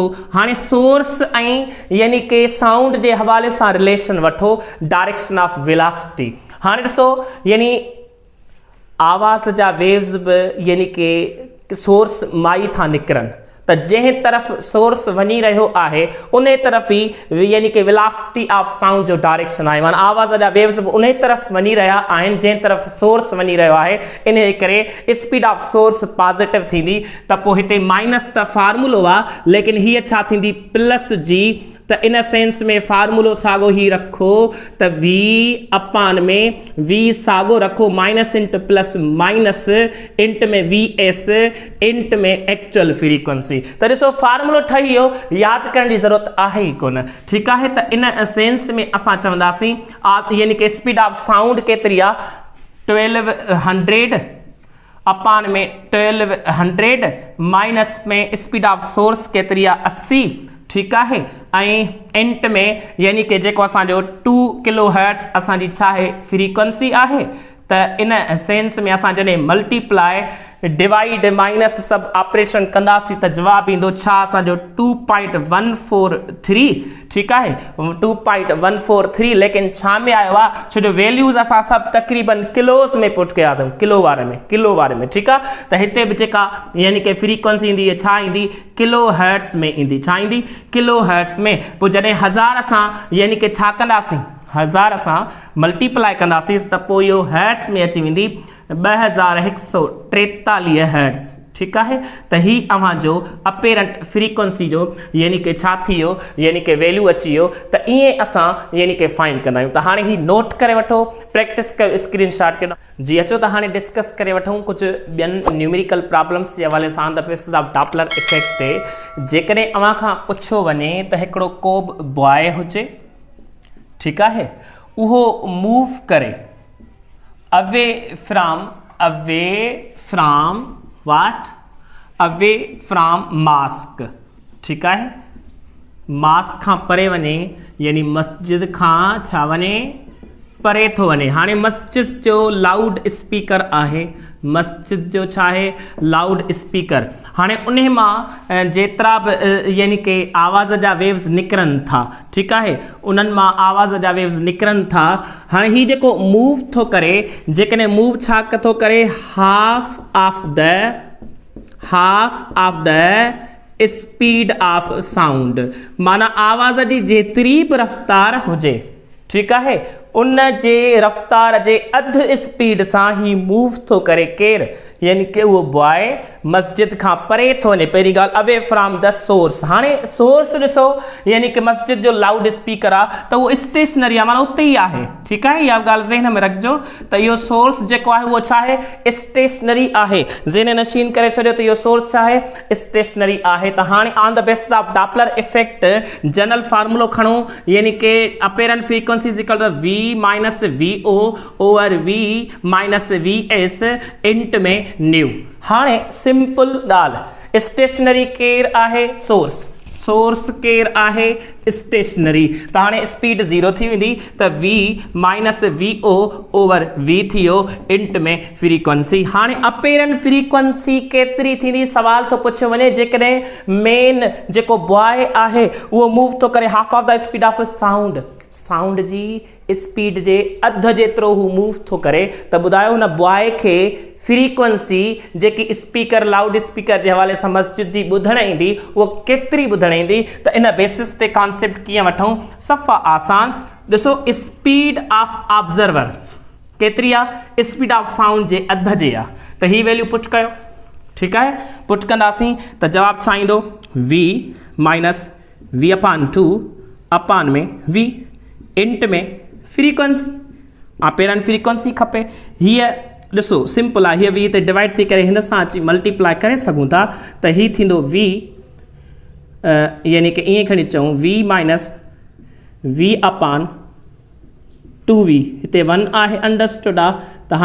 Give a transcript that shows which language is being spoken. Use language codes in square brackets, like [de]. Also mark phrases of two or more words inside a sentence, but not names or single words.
[sd] हाणे सोर्स ऐं यानी के साउंड जे हवाले सां रिलेशन वठो, [en] direction of velocity. [sd] हाणे ॾिसो यानी आवाज़ जा वेव्स बि यानी के सोर्स माई था निकिरनि, त जंहिं तरफ़ सोर्स वञी रहियो आहे उन तरफ़ ई यानी कि [en] velocity of sound [sd] जो डायरेक्शन आहे, माना आवाज़ जा वेव्स बि उन तरफ़ वञी रहिया आहिनि जंहिं तरफ़ सोर्स वञी रहियो आहे। इन करे [en] speed of source [sd] पॉजिटिव थींदी, त पोइ हिते माइनस त फार्मूलो आहे, लेकिन हीअ छा थींदी प्लस जी, त इन सेंस में फार्मूलो साॻियो ही रखो त v अपान में v साॻियो रखो, [en] minus into plus minus into [sd] में [en] v s into [sd] में [en] actual frequency. [sd] त ॾिसो फार्मूलो ठही वियो, यादि करण जी ज़रूरत आहे ई कोन, ठीकु आहे। त इन सेंस में असां चवंदासीं यानी कि [en] speed of sound [sd] केतिरी आहे 1200 अपान में 1200 माइनस में [en] speed of source [sd] केतिरी आहे 80, ठीकु आहे। ऐं इंट में यानी कि जेको असांजो 2 [en] kilo hertz [sd] असांजी छा आहे फ्रीक्वेंसी आहे, त इन सेंस में असां जॾहिं [en] multiply divide minus [sd] सभु ऑपरेशन कंदासीं त जवाबु ईंदो छा असांजो 2.143, ठीकु आहे 2.143। लेकिन छा में आयो आहे, छो जो वैल्यूज़ असां सभु तक़रीबन किलोज़ में पुट कया अथऊं, किलो वारे में, ठीकु आहे। त हिते बि जेका यानी कि फ्रीक्वेंसी ईंदी छा ईंदी [en] kilo hertz [sd] में ईंदी, छा ईंदी [en] kilo hertz [sd] में। पोइ जॾहिं 1000 सां यानी कि छा कंदासीं 1000 सां मल्टीप्लाई कंदासीं त पोइ इहो हर्ट्ज़ में अची वेंदी 2143 हर्ट्ज़, ठीकु आहे। त ही अव्हांजो [en] apparent frequency [sd] जो यानी कि छा थी वियो यानी कि वैल्यू अची वियो, त ईअं असां यानी कि फाइंड कंदा आहियूं। त हाणे ही नोट करे वठो, प्रैक्टिस कयो, स्क्रीनशॉट कयो। जी अचो त हाणे डिस्कस करे वठूं कुझु ॿियनि [en] numerical problems [sd] जे हवाले सां [en] the basis of Doppler effect [sd] ते। जेकॾहिं अव्हां खां पुछो वञे त हिकिड़ो को बि बॉय हुजे, ठीकु आहे, उहो मूव करे [en] away from what away from mask, [sd] ठीकु आहे, मास्क खां परे वञे यानी मस्जिद खां छा वञे परे थो वञे। हाणे मस्जिद जो [en] loud speaker [sd] आहे, मस्जिद जो छा आहे [en] loud speaker. [sd] हाणे उन मां जेतिरा बि यानी कि आवाज़ जा वेव्स निकिरनि था, ठीकु आहे, उन्हनि मां आवाज़ जा वेव्स निकिरनि था। हाणे हीउ जेको मूव थो करे, जेकॾहिं मूव छा थो करे [en] half of the speed of sound, [sd] माना आवाज़ जी जेतिरी बि रफ़्तार हुजे, ठीकु आहे, उन जे रफ़्तार जे अधु स्पीड सां ही मूव थो करे केरु यानी कि उहो बॉय मस्जिद खां परे थो वञे। पहिरीं ॻाल्हि [en] away from the source. [sd] हाणे सोर्स ॾिसो यानी कि मस्जिद जो [en] loud speaker [sd] आहे त उहो स्टेशनरी आहे, माना उते ई आहे, ठीकु आहे। इहा ॻाल्हि ज़हन में रखिजो त इहो सोर्स जेको आहे उहो छा आहे स्टेशनरी आहे। ज़हन नशीन करे छॾियो त इहो सोर्स छा आहे स्टेशनरी आहे। त हाणे [en] on the basis of Doppler effect general [sd] फार्मूलो खणो यानी कि [en] apparent frequency is equal to v minus vo over v minus vs into [sd] में न्यू। हाणे सिंपल ॻाल्हि, स्टेशनरी केरु आहे सोर्स केरु आहे स्टेशनरी। त हाणे स्पीड 0 थी वेंदी त [en] v minus vo over v [sd] थी वियो इंट में फ्रीक्वेंसी। हाणे [en] apparent frequency [sd] केतिरी थींदी सवाल थो पुछियो वञे जेकॾहिं मेन जेको बॉय आहे उहो मूव थो करे [en] half of the speed of sound [sd] जी स्पीड जे अधु जेतिरो हू मूव थो करे, त ॿुधायो हुन बॉय खे फ्रीक्वेंसी जेकी स्पीकर [en] loud speaker [sd] जे हवाले सां मस्जिद जी ॿुधण ईंदी उहो केतिरी ॿुधण ईंदी। त इन बेसिस ते कॉन्सेप्ट कीअं वठूं, सफ़ा आसान। ॾिसो [en] speed of observer [sd] केतिरी आहे [en] speed of sound [sd] जे अधु जे आहे, त ही वैल्यू पुट कयो, ठीकु आहे। पुट कंदासीं त जवाबु छा ईंदो [en] v minus v [sd] अपान 2 अपान में v इंट में फ्रीक्वेंसी, [en] apparent frequency [sd] खपे। हीअ ॾिसो सिंपल आहे, हीअ v ते डिवाइड थी करे हिन सां अची मल्टीप्लाई करे सघूं था, त हीअ थींदो v यानी कि ईअं खणी चऊं [en] v minus v [sd] अपान 2v, हिते 1 आहे अंडरस्टूड आहे, त